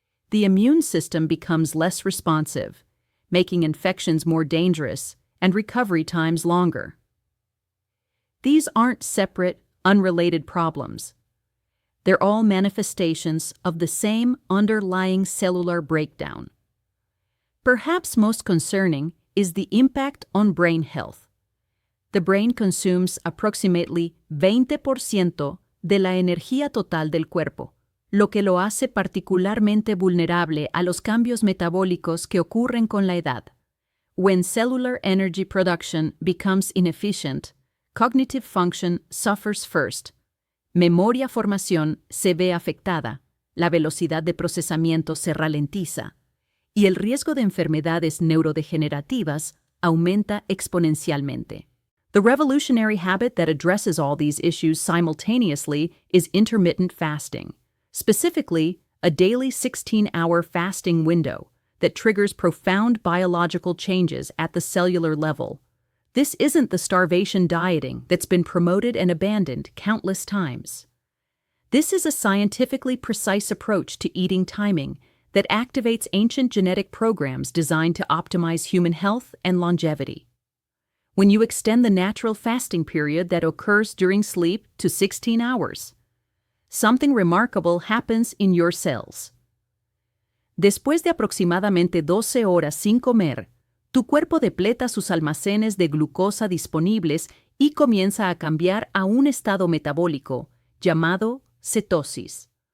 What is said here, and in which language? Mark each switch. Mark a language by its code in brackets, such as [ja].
[en] The immune system becomes less responsive, making infections more dangerous and recovery times longer. These aren't separate, unrelated problems. They're all manifestations of the same underlying cellular breakdown. Perhaps most concerning is the impact on brain health. The brain consumes approximately [es] 20% de la energía total del cuerpo, lo que lo hace particularmente vulnerable a los cambios metabólicos que ocurren con la edad. [en] When cellular energy production becomes inefficient, cognitive function suffers first. [es] Memoria formación se ve afectada, la velocidad de procesamiento se ralentiza, y el riesgo de enfermedades neurodegenerativas aumenta exponencialmente. [en] The revolutionary habit that addresses all these issues simultaneously is intermittent fasting, specifically a daily 16-hour fasting window that triggers profound biological changes at the cellular level. This isn't the starvation dieting that's been promoted and abandoned countless times. This is a scientifically precise approach to eating timing that activates ancient genetic programs designed to optimize human health and longevity. When you extend the natural fasting period that occurs during sleep to 16 hours, something remarkable happens in your cells. [es] Después de aproximadamente 12 horas sin comer, tu cuerpo depleta sus almacenes de glucosa disponibles y comienza a cambiar a un estado metabólico llamado cetosis.